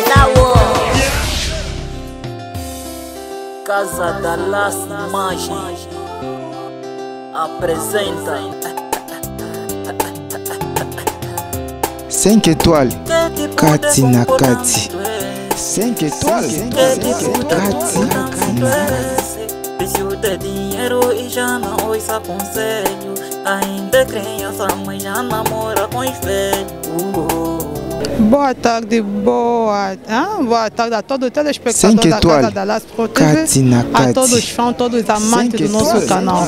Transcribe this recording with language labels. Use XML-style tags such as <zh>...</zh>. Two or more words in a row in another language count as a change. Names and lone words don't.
<pt>Casa Dallas image apresenta</pt> <ln>5 étoiles Kati na Kati 5 étoiles Kati na Kati.</ln> <pt>Preciso de dinheiro e já não ouça conselho. Ainda é criança, mas já namora com os velhos. Boa tarde a todo telespectador da Casa Dallas Pro TV, a todos os fãs, todos os amantes do nosso canal.</pt>